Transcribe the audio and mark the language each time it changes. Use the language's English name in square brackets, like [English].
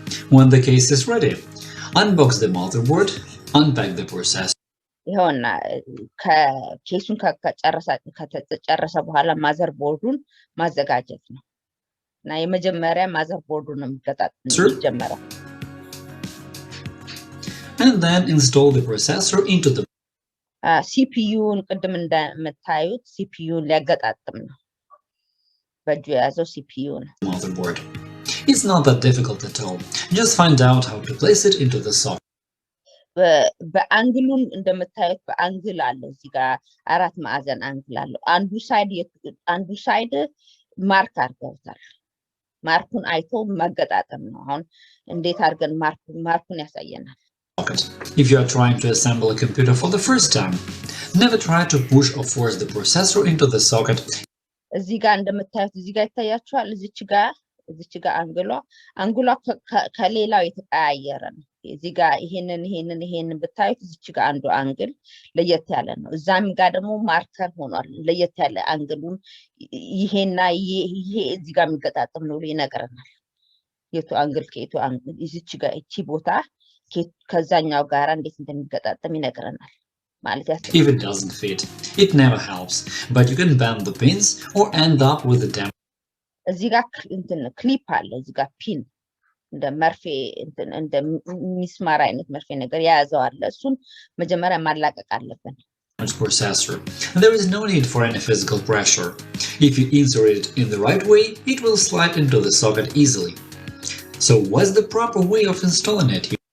[English] When the case is ready, unbox the motherboard, unpack the processor. [Amharic] ይሄውና ከኬሱን ከተጨረሰ በኋላ ማዘርቦርዱን ማዘጋጀት ነው እና የመጀመሪያ ማዘርቦርዱን ነው የሚጀመረው። [English] And then install the processor into the [Amharic] ሲፒዩን ቅድም እንደምታዩት ሲፒዩን ሊያገጣጥም ነው። በእጁ የያዘው ሲፒዩ ነው። [English] Motherboard. It's not that difficult at all. Just find out how to place it into the socket. [Amharic] በአንግሉን እንደምታዩት በአንግል አለው። እዚህ ጋር አራት ማዕዘን አንግል አለው። አንዱ ሳይድ ማርክ አድርገውታል። ማርኩን አይቶ መገጣጠም ነው። አሁን እንዴት አድርገን ማርኩን ያሳየናል። [English] If you are trying to assemble a computer for the first time, never try to push or force the processor into the socket. [Amharic] እዚህ ጋር እንደምታዩት እዚህ ጋር ይታያችኋል። እዚች ጋር አንግሏ ከሌላው የተቀያየረ ነው። እዚህ ጋር ይሄንን ብታዩት እዚች ጋር አንዱ አንግል ለየት ያለ ነው። እዛም ጋር ደግሞ ማርከር ሆኗል። ለየት ያለ አንግሉን ይሄና ይሄ እዚህ ጋር የሚገጣጠም ነው ይነግረናል። የቱ አንግል ከየቱ አንግል እዚች ጋር እቺ ቦታ ከዛኛው ጋር እንዴት እንደሚገጣጠም ይነግረናል ማለት ያስ [English] If it doesn't fit, it never helps, but you can bend the pins or end up with a damage. [Amharic] እዚህ ጋር ክሊፕ አለ። እዚህ ጋር ፒን እንደ መርፌ እንደ ሚስማር አይነት መርፌ ነገር ያያዘው አለ። እሱን መጀመሪያ ማላቀቅ አለብን። [English] Processor. There is no need for any physical pressure. If you insert it in the right way, it will slide into the socket easily. So what's the proper way of installing it?